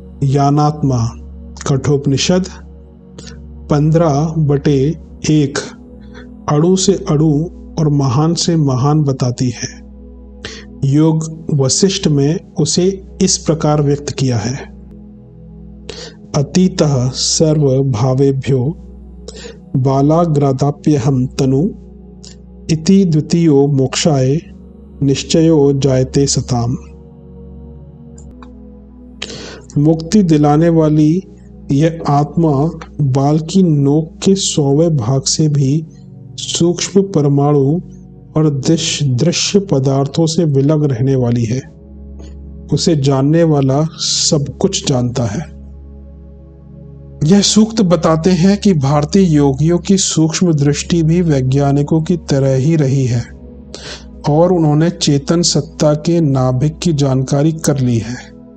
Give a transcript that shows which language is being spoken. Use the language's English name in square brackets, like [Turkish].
[Hindi] यानात्मा कठोपनिषद 15/1 अणु से अणु और महान से महान बताती है। योग वशिष्ठ में उसे इस प्रकार व्यक्त किया है। [Sanskrit] अतीतः सर्व भावेभ्यो बालाग्रादाप्यहं तनु इति द्वितीयो मोक्षाय निश्चयो जायते सताम। [Hindi] मुक्ति दिलाने वाली यह आत्मा बाल की नोक के 100वें भाग से भी सूक्ष्म परमाणु और दृश्य पदार्थों से विलग रहने वाली है। उसे जानने वाला सब कुछ जानता है। यह सूक्त बताते हैं कि भारतीय योगियों की सूक्ष्म दृष्टि भी वैज्ञानिकों की तरह ही रही है और उन्होंने चेतन सत्ता के नाभिक की जानकारी कर ली है।